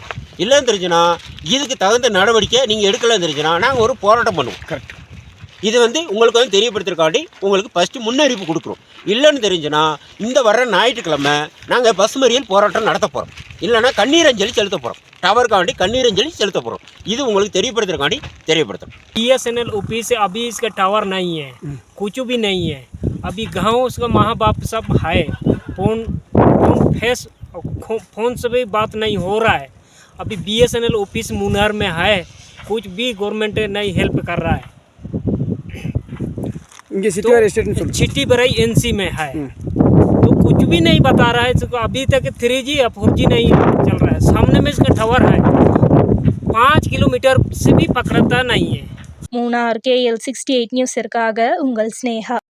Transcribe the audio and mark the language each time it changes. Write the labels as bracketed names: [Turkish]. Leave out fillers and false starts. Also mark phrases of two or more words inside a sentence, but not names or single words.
[Tamil] இல்லைன்னு தெரிஞ்சுன்னா இதுக்கு தகுந்த நடவடிக்கை நீங்கள் எடுக்கலன்னு தெரிஞ்சுன்னா நாங்கள் ஒரு போராட்டம் பண்ணுவோம். கரெக்ட். இது வந்து உங்களுக்கு வந்து தெரியப்படுத்துறக்காண்டி உங்களுக்கு ஃபஸ்ட்டு முன்னறிவிப்பு கொடுக்குறோம். இல்லைன்னு தெரிஞ்சுன்னா இந்த வர்ற ஞாயிற்றுக்கிழமை நாங்கள் பஸ் மறியல் போராட்டம் நடத்த போகிறோம். இல்லைன்னா கண்ணீர் அஞ்சலி செலுத்த போகிறோம். டவருக்காண்டி கண்ணீர் அஞ்சலி செலுத்த போகிறோம். இது உங்களுக்கு தெரியப்படுத்துறக்காண்டி தெரியப்படுத்தும். [Hindi] BSNL ऑफिस से अभी इसका टावर नहीं है, कुछ भी नहीं है. अभी गाँव उसका माँ बाप सब है. फोन से भी बात नहीं हो रहा है. अभी BSNL ऑफिस मुनार में है, कुछ भी गवर्नमेंट नहीं हेल्प कर रहा है. तो चिट्टीबराई NC में है, तो कुछ भी नहीं बता रहा है. अभी तक 3G या 4G नहीं चल रहा है. सामने में इसका टावर है, 5 किलोमीटर से भी पकड़ता नहीं है. [Tamil] மூணார் KL68 நியூஸிற்காக உங்கள் ஸ்னேகா.